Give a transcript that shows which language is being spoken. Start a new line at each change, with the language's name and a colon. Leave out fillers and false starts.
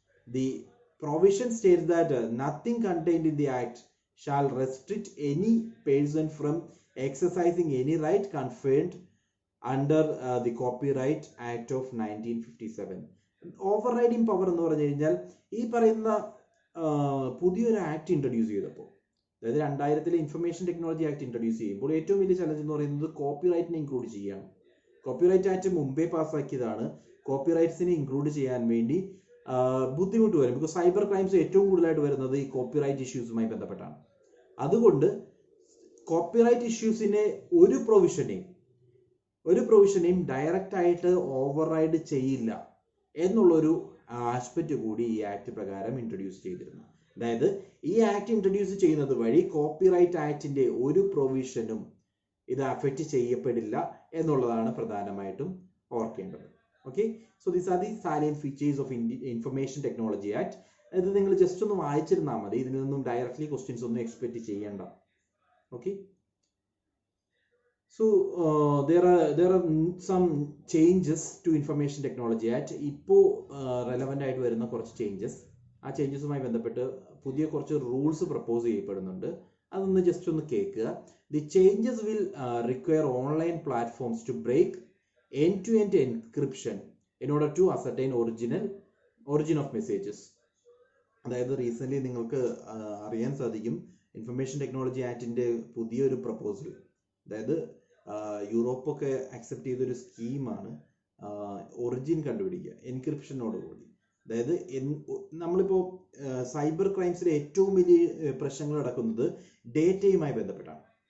English: The provision states that nothing contained in the act shall restrict any person from exercising any right conferred under the Copyright Act of 1957.
Malayalam: ഓവർറൈഡിങ് power എന്ന് പറഞ്ഞു കഴിഞ്ഞാൽ ഈ പറയുന്ന പുതിയൊരു act introduce ചെയ്തപ്പോൾ, അതായത് 2000 information technology act introduce ചെയ്യുമ്പോൾ ഏറ്റവും വലിയ ചലഞ്ച് എന്ന് പറയുന്നത് കോപ്പിറൈറ്റിനെ ഇൻക്ലൂഡ് ചെയ്യാണ്. കോപ്പിറൈറ്റ് ആക്ട് മുമ്പേ പാസ്സാക്കിയതാണ്. കോപ്പിറൈറ്റ്സിനെ ഇൻക്ലൂഡ് ചെയ്യാൻ വേണ്ടി ബുദ്ധിമുട്ട് വരും. ബിക്കോസ് സൈബർ ക്രൈംസ് ഏറ്റവും കൂടുതലായിട്ട് വരുന്നത് ഈ കോപ്പിറൈറ്റ് ഇഷ്യൂസുമായി ബന്ധപ്പെട്ടാണ്. അതുകൊണ്ട് കോപ്പിറൈറ്റ് ഇഷ്യൂസിനെ ഒരു പ്രൊവിഷനെയും ഡയറക്റ്റ് ആയിട്ട് ഓവർറൈഡ് ചെയ്യില്ല എന്നുള്ളൊരു ആസ്പെക്ട് കൂടി ഈ ആക്ട് പ്രകാരം ഇൻട്രൊഡ്യൂസ് ചെയ്തിരുന്നു. അതായത് ഈ ആക്ട് ഇൻട്രൊഡ്യൂസ് ചെയ്യുന്നത് വഴി കോപ്പിറൈറ്റ് ആക്ടിന്റെ ഒരു പ്രൊവിഷനും ഇത് അഫക്റ്റ് ചെയ്യപ്പെടില്ല എന്നുള്ളതാണ് പ്രധാനമായിട്ടും ഓർക്കേണ്ടത്.
English: Okay, so these are the salient features of information technology act.
Malayalam: ഇത് നിങ്ങൾ ജസ്റ്റ് ഒന്ന് വായിച്ചിരുന്നാൽ മതി. ഇതിൽ നിന്നും ഡയറക്ട്ലി ക്വസ്റ്റ്യൻസ് ഒന്നും എക്സ്പെക്ട് ചെയ്യേണ്ട.
English: Okay, so there are some changes to Information Technology Act.
Malayalam: ഇപ്പോൾ റെലവൻ്റ് ആയിട്ട് വരുന്ന കുറച്ച് ചേഞ്ചസ്, ആ ചേഞ്ചസുമായി ബന്ധപ്പെട്ട് പുതിയ കുറച്ച് റൂൾസ് പ്രപ്പോസ് ചെയ്യപ്പെടുന്നുണ്ട്. അതൊന്ന് ജസ്റ്റ് ഒന്ന് കേൾക്കുക.
English: The changes will require online platforms to break end-to-end encryption in order to ascertain origin of messages.
Malayalam: അതായത് റീസെന്റ് നിങ്ങൾക്ക് അറിയാൻ സാധിക്കും, ഇൻഫർമേഷൻ ടെക്നോളജി ആക്ടിന്റെ പുതിയൊരു പ്രപ്പോസൽ, അതായത് യൂറോപ്പൊക്കെ അക്സെപ്റ്റ് ചെയ്തൊരു സ്കീമാണ് ഒറിജിൻ കണ്ടുപിടിക്കുക എൻക്രിപ്ഷനോടുകൂടി. അതായത് നമ്മളിപ്പോൾ സൈബർ ക്രൈംസിലെ ഏറ്റവും വലിയ പ്രശ്നങ്ങൾ നടക്കുന്നത് ഡേറ്റയുമായി ബന്ധപ്പെട്ടാണ്.